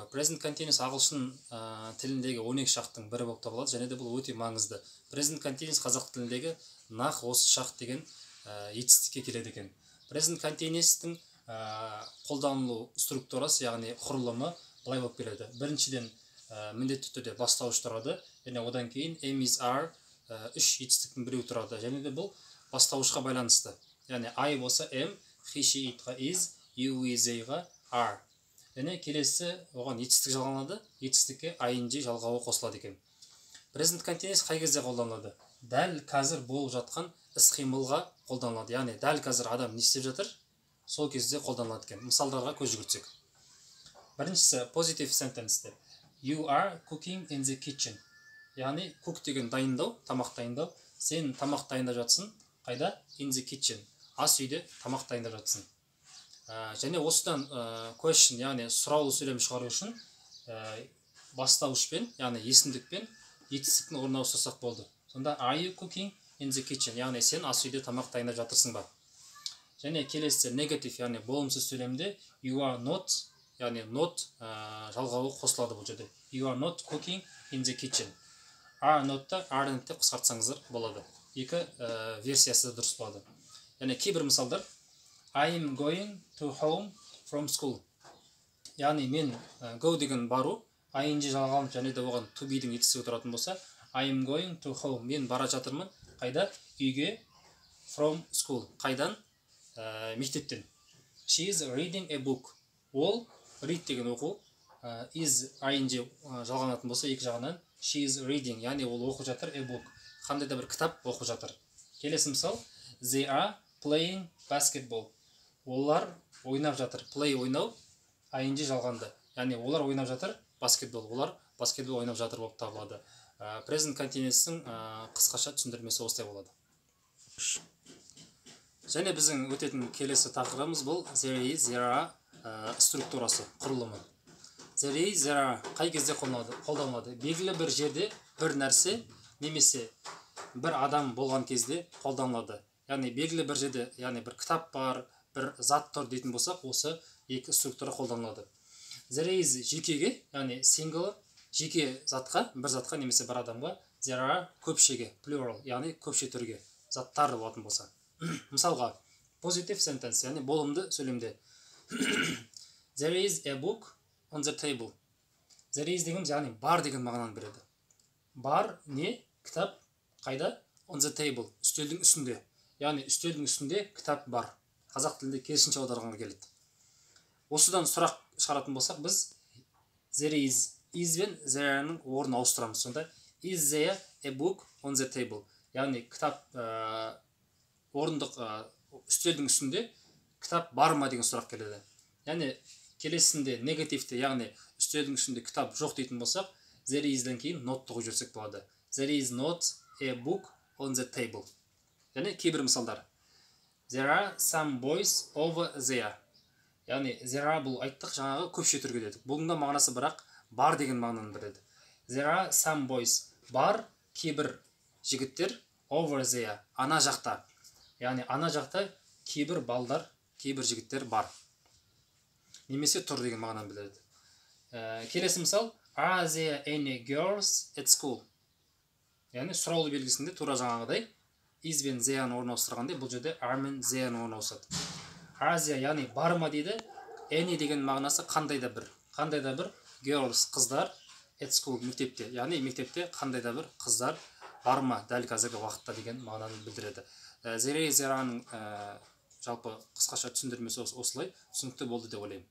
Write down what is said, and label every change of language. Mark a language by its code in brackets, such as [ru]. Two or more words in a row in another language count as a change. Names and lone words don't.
[en] Present continuous [kk] ағылшын тіліндегі 12 шақтың бірі болып табылады, және де бұл өте маңызды. [en] Present continuous [kk] қазақ тіліндегі нақ осы шақ деген етістікке келеді екен. [en] Present continuous-тің [kk] қолданылу структурасы, яғни құрылымы былай болып келеді. Біріншіден міндетті түрде бастауыш тұрады, және одан кейін [en] am, is, are [kk] үш жетістіктің біреу тұрады. Және де бұл бастауышқа байланысты. [en] Яғни I болса am, he, she, it-ға is, you, we, they-ға are. [kk] Және келесі оған жетістік жалғанады, жетістікке ing жалғауы қосылады екен. [en] Present continuous [kk] қай кезде қолданылады? Дәл қазір болып жатқан іс-қимылға қолданылады. Яғни дәл қазір адам не істеп жатыр? Сол кезде қолданылады екен. Мысалдарға көз жүгіртсек. Біріншісі [en] positive sentence-те. You are cooking in the kitchen. [kk] Яғни cook деген дайындау, тамақ дайындау. Сен тамақ дайындап жатсың. Қайда? [en] In the kitchen. [kk] Ас үйде тамақ дайындап жатсың. Және осыдан question, яғни сұраулы сөйлем шығару үшін бастауышпен, яғни есімдікпен жетістіктің орнына ауыстырсақ болды. [en] Сонда are you cooking in the kitchen? [kk] Яғни сен ас үйде тамақ дайындап жатырсың ба? Және келесі negative, яғни болымсыз сөйлемде [en] you are not, [kk] яғни not жалғауы қосылады бұл жерде. [en] You are not cooking in the kitchen. Are not-та [kk] are-ны қысқартсаңыздар болады. Екі версиясы дұрыс болады. Және кейбір мысалдар [en] I am going to home from school. [kk] Яғни мен go деген бару, ing жалғалып және де оған [en] to be-дің [kk] етістігі тұратын болса, [en] I am going to home. [kk] Мен бара жатырмын. Қайда? Үйге. [en] From school. [kk] Қайдан? Мектептен. [en] She is reading a book. [kk] Ол read деген оқу, is ing жалғанатын болса екі жағынан [en] she is reading, [kk] яғни ол оқып жатыр [en] a book. [kk] Қандай да бір кітап оқып жатыр. Келесі мысал, [en] they are playing basketball. [kk] Олар ойнап жатыр. Play ойнау, ing жалғанды. Яғни олар ойнап жатыр баскетбол. Олар баскетбол ойнап жатыр болып табылады. [en] Present continuous-тың [kk] қысқаша түсіндірмесі осылай болады. Және біздің өтетін келесі тақырыбымыз бұл [en] there is, there are [kk] структурасы, құрылымы. [en] There is, there are [kk] қай кезде қолданылады? Белгілі бір жерде бір нәрсе немесе бір адам болған кезде қолданылады. Яғни белгілі бір жерде, яғни бір кітап бар, бір зат тұр дейтін болсақ, осы екі структура қолданылады. [en] There is [kk] жекеге, яғни single, жеке затқа, бір затқа немесе бір адамға, [en] there are [kk] көпшеге, plural, яғни көпше түрге, заттар болатын болса. Мысалға, [en] positive sentence, [kk] яғни болымды сөйлемде. [en] There is a book on the table. There is [kk] деген, яғни бар деген мағынаны береді. Бар не? Кітап қайда? [en] On the table. [kk] Үстелдің үстінде. Яғни үстелдің үстінде кітап бар. Қазақ тілінде керісінше аударғанға келеді. Осыдан сұрақ шығаратын болсақ, біз [en] there is [kk] бен there-ның орнын ауыстырамыз. [en] Сонда is there a book on the table? [kk] Яғни кітап орындық үстелдің үстінде кітап бар ма деген сұрақ келеді. Яғни келесінде негативті, яғни үстелдің үстінде кітап жоқ дейтін болсақ, [en] there is-ден [kk] кейін not-ты қойып жіберсек болады. [en] There is not a book on the table. [kk] Және кейбір мысалдар. [en] There are some boys over there. [kk] Яғни [en] there are [kk] бұл айттық жаңағы көпше түрге дедік. Бұның да мағынасы бірақ бар деген мағынаны білдіреді. [en] There are some boys. [kk] Бар кейбір жігіттер [en] over there. [kk] Ана жақта. Яғни ана жақта кейбір балдар, кейбір жігіттер бар. Немесе тұр деген мағынаны білдіреді. Келесі мысал. [en] Are there any girls at school? [kk] Яғни сұраулы белгісінде тура жаңағыдай is бен the'ны орналастырғанда бұл жерде are мен the'ны орналасады. [en] Are there [kk] яғни бар ма дейді. Any деген мағынасы қандай да бір girls қыздар at school мектепте. Яғни мектепте қандай да бір қыздар бар ма дәл қазіргі уақытта деген мағынаны білдіреді. Зераның жалпы қысқаша түсіндірмесі осылай түсінікті болды деп ойлаймын.